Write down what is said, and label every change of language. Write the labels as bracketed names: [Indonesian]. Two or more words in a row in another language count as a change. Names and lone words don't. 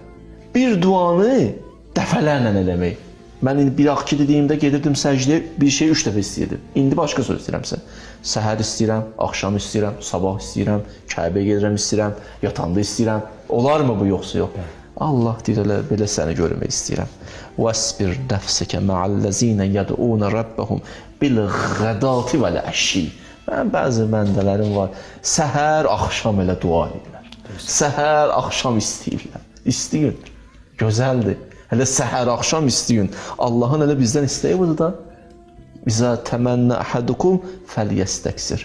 [Azerbaijani] Bir duanı dəfələrlə eləmək. Mən indi bir axı dediyimdə gedirdim səcdəyə, bir şey 3 dəfə istəyirdim. İndi başqa söz istəyirəmsə. Səhər istəyirəm, axşam istəyirəm, sabah istəyirəm, Kəbəyə gedirəm istəyirəm, yatanda istəyirəm. Olarmı bu yoxsa yox? Allah deyir, belə səni görmək istəyirəm. [Arabic] وَاسْبِرْ نَفْسَكَ مَعَ الَّذِينَ يَدْعُونَ رَبَّهُمْ بِالْغَدَاةِ وَالْعَشِيِّ. [Azerbaijani] Mənim bəzi məndələrim var, səhər, axşam elə dua edirlər. Səhər, axşam istəyirlər. İstəyin, gözəldir. Hələ səhər, axşam istəyin. Allahın elə bizdən istəyi budur da. [Arabic] إذا تمنى أحدكم فليستكثر.